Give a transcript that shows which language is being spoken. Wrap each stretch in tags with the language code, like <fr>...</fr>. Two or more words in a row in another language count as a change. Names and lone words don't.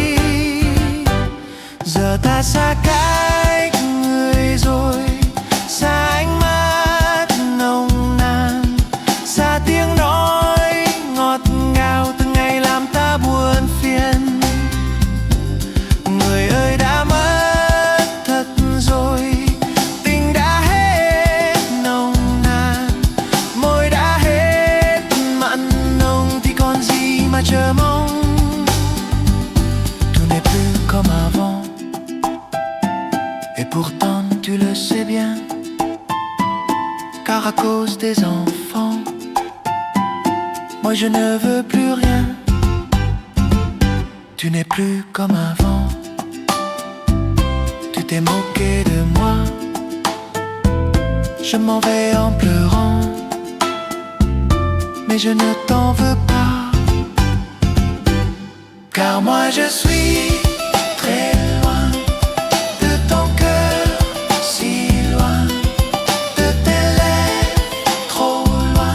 <vi>Giờ ta xa cách người rồi, xa ánh mắt nồng nàn, xa tiếng nói ngọt ngào từng ngày làm ta buồn phiền. Người ơi đã mất thật rồi, tình đã hết nồng nàn, môi đã hết mặn nồng thì còn gì mà chờ mong.</vi> <fr>Tout n'est plus comme avant, et pourtant tu le sais bien, car à cause des enfants, moi je ne veux plus rien. Tu n'es plus comme avant, tu t'es moqué de moi, je m'en vais en pleurant, mais je ne t'en veux pas, car moi je suis très loin de ton cœur, si loin de tes lèvres, trop loin.</fr>